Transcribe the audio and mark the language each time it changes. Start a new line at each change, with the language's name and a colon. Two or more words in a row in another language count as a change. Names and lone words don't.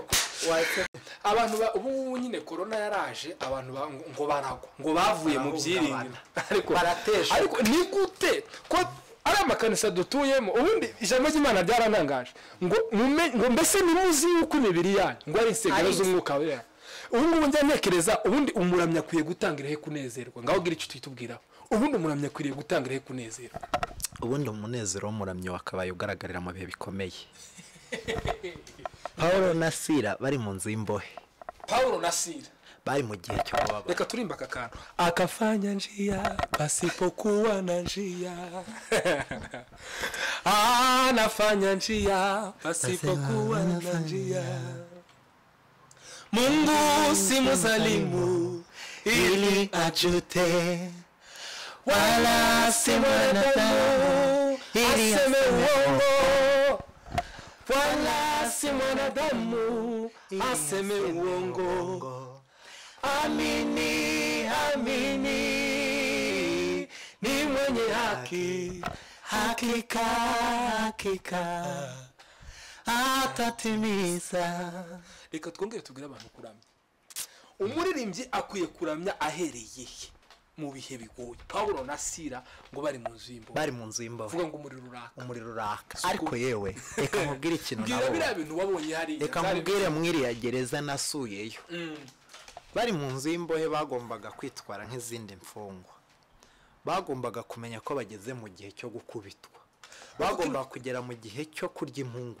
Kinyarwanda: abantu ubu nyine corona yaraje abantu ngo baragwa ngo bavuye mu byiringiro ariko baratesha ariko ni gute ko ari amakanisa dutuyemo ubundi ijambo ry'Imana byaranangaje ngo mbese nimuzi yuko imibiri yanyu ngo ari insengero z'umwuka wera ubundi njya ntekereza ubundi umuramya akwiye gutangira he kunezerwa ngaho gira icyo twitubwiraho ubundi umuramya akwiriye gutangira he kunezerwa ubundi umunezero w'umuramyi wakabaye ugaragarira mu bihe bikomeye Paulo na Sila bari mu nzu y'imbohe Paulo na Sila bari mu gihe cyo kubaba reka turimba akakantu
Swahili: akafanya njia pasipokuwa na njia anafanya njia pasipokuwa na njia Mungu si mzalimu ili ajute wala si mwanadamu ili aseme uongo wala si mwanadamu aseme uongo Amini amini ni mwenye haki hakika hakika atatimiza
Kinyarwanda: reka twongere tugire abantu kuramya umuririmbyi akwiye kuramya ahereye mu bihe bigoye Paulo na Sila ngo bari mu nzu y'imbohe vuga ngo umuriro uraka ariko yewe reka nkubwire ikintu nabo bira bintu wabonye hari reka nkubwire mwiriya gereza nasuyeyo bari mu nzu y'imbohe bagombaga kwitwara nk'izindi mfungwa bagombaga kumenya ko bageze mu gihe cyo gukubitwa bagomba kugera mu gihe cyo kurya impungure